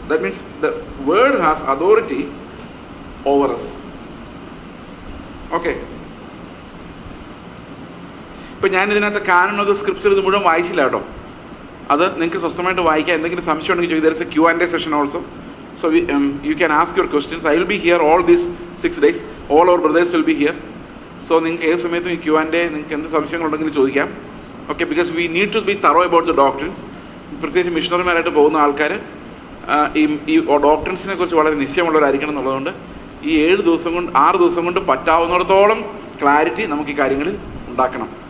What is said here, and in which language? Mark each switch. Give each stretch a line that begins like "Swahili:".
English: That means the word has authority over us.
Malayalam: Okay, ഇപ്പം ഞാൻ ഇതിനകത്ത് കാനൺ ഓഫ് ദ സ്ക്രിപ്ചർ ഇത് മുഴുവൻ വായിച്ചില്ല കേട്ടോ. അത് നിങ്ങൾക്ക് സ്വസ്ഥമായിട്ട് വായിക്കാം. എന്തെങ്കിലും സംശയം ഉണ്ടെങ്കിൽ ചോദിക്കും.
English: There is a Q&A session also. So you can ask your questions. I will be here all these 6 days. All our brothers will be here. So
Malayalam: നിങ്ങൾക്ക് ഏത് സമയത്തും ഈ Q&A നിങ്ങൾക്ക് എന്ത് സംശയങ്ങളുണ്ടെങ്കിലും ചോദിക്കാം. Okay,
English: Because we need to be thorough about the doctrines.
Malayalam: പ്രത്യേകിച്ച് മിഷണറിമാരായിട്ട് പോകുന്ന ആൾക്കാർ ഈ ഡോക്ട്രിൻസിനെ കുറിച്ച് വളരെ നിശ്ചയമുള്ളവരായിരിക്കണം എന്നുള്ളതുകൊണ്ട് ഈ 6 ദിവസം കൊണ്ട് പറ്റാവുന്നിടത്തോളം ക്ലാരിറ്റി നമുക്ക് ഈ കാര്യങ്ങളിൽ ഉണ്ടാക്കണം.